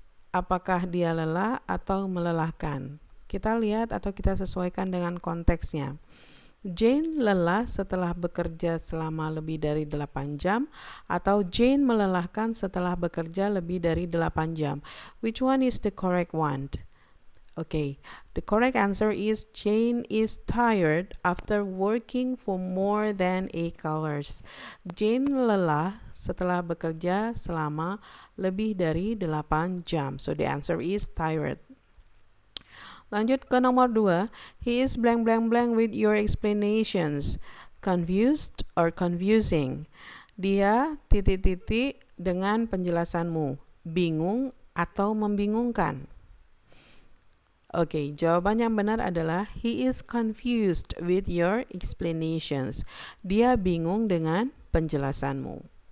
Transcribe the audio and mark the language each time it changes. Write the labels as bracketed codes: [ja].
[id] Apakah dia lelah atau melelahkan? Kita lihat atau kita sesuaikan dengan konteksnya. Jane lelah setelah bekerja selama lebih dari 8 jam atau Jane melelahkan setelah bekerja lebih dari 8 jam. [en] Which one is the correct one? Okay, the correct answer is Jane is tired after working for more than 8 hours. [id] Jane lelah setelah bekerja selama lebih dari 8 jam. [en] So the answer is tired. [id] Lanjut ke nomor 2. [en] He is blank blank blank with your explanations. Confused or confusing. [id] Dia dengan penjelasanmu. Bingung atau membingungkan. Oke, jawaban yang benar adalah [en] he is confused with your explanations. [id] Dia bingung dengan penjelasanmu.